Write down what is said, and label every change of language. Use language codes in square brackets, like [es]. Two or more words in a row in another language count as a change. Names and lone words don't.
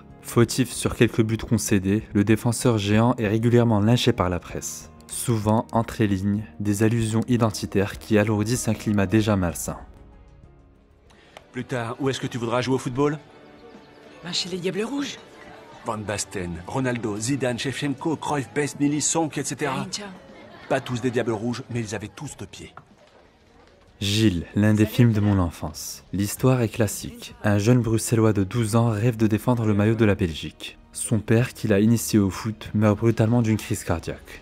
[fr] Fautif sur quelques buts concédés, le défenseur géant est régulièrement lynché par la presse. Souvent, entre les lignes, des allusions identitaires qui alourdissent un climat déjà malsain. Plus tard, où est-ce que tu voudras jouer au football ? Chez les Diables Rouges. Van Basten, Ronaldo, Zidane, Shevchenko, Cruyff, Best, Nili, Sonk, etc. Pas tous des Diables Rouges, mais ils avaient tous 2 pieds. Gilles, l'un des films de mon enfance. L'histoire est classique. Un jeune bruxellois de 12 ans rêve de défendre le maillot de la Belgique. Son père, qui l'a initié au foot, meurt brutalement d'une crise cardiaque.